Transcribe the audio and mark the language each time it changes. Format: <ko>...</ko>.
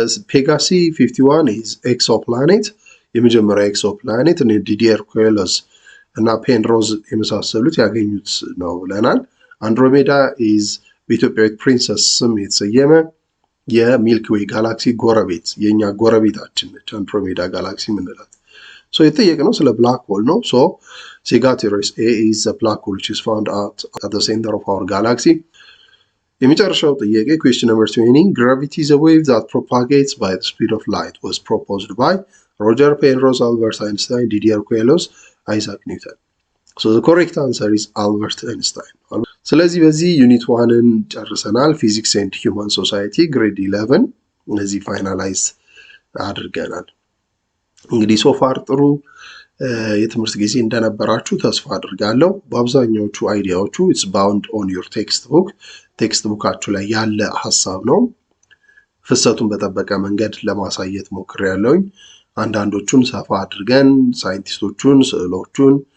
<am>ፔጋሲ 51</am> <en>is exoplanet</en> <am>የመጀመሪያ ኤክሶፕላኔት ዲዲየር ኩዌሎስ እና ፔንሮዝ የመሳሰሉት ያገኙት ነው ብለናል። አንድሮሜዳ ኢዝ በኢትዮጵያዊት ፕሪንሰስ ስም የተሰየመ የሚልኪ ዌይ ጋላክሲ ጎረቤት የኛ ጎረቤታችን ነች አንድሮሜዳ ጋላክሲ ምንላት። ሶ የተጠየቅነው ስለ ብላክ ሆል ነው። ሶ</am> <en>Sagittarius A is a black hole which is found at the center of our galaxy.</en> <am>የመጨረሻው ጥያቄ</am> <en>question number 20. Gravity is a wave that propagates by the speed of light was proposed by Roger Penrose, Albert Einstein, Didier Queloz, Isaac Newton. So the correct answer is Albert Einstein.</en> <am>ስለዚህ በዚህ ዩኒት 1ን ጨርሰናል። ፊዚክስ ኤንድ ሂውማን ሶሳይቲ ግሬድ 11 እነዚህ ፋይናላይዝ አድርገናል። እንግዲህ ሶፋር ጥሩ የትምህርት ጊዜ እንደነበራችሁ ተስፋ አድርጋለሁ። በአብዛኛዎቹ አይዲያዎቹ ኢትስ ባውንድ ኦን ዩር ቴክስት ቡክ፣ ቴክስት ቡካችሁ ላይ ያለ ሀሳብ ነው። ፍሰቱን በጠበቀ መንገድ ለማሳየት ሞክሬያለሁኝ። አንዳንዶቹን ሰፋ አድርገን ሳይንቲስቶቹን፣ ስዕሎቹን፣</am>